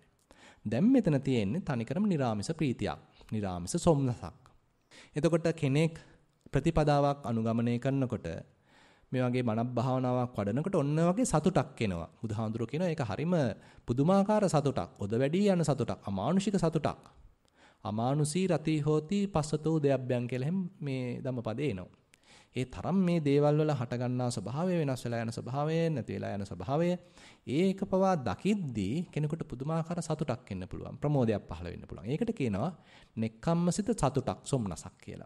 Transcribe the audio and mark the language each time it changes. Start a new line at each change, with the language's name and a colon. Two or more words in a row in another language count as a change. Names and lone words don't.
Sinhala: දැන් මෙතන තියෙන්නේ තනිකරම නිරාමිස ප්‍රීතියක්, නිරාමිස සොම්නසක්. එතකොට කෙනෙක් ප්‍රතිපදාවක් අනුගමනය කරනකොට මේ වගේ මනක් භාවනාවක් වඩනකොට ඔන්න වගේ සතුටක් එනවා. බුදුහාඳුරෝ කියනවා ඒක හරිම පුදුමාකාර සතුටක්. ඔද වැඩි යන සතුටක්, අමානුෂික සතුටක්.
Pali: අමානුෂී රති හෝති පස්සතෝ දෙයබ්බයන්
Sinhala: කියලා මේ ධම්මපදේ එනවා. ඒ තරම් මේ දේවල් වල හට ගන්නා ස්වභාවය, වෙනස් වෙලා යන ස්වභාවය, නැති වෙලා යන ස්වභාවය ඒක පවා දකිද්දී කෙනෙකුට පුදුමාකාර සතුටක් එන්න පුළුවන්. ප්‍රමෝදයක් පහළ වෙන්න පුළුවන්. ඒකට කියනවා නෙක්ඛම්මසිත සතුටක්, සොම්නසක් කියලා.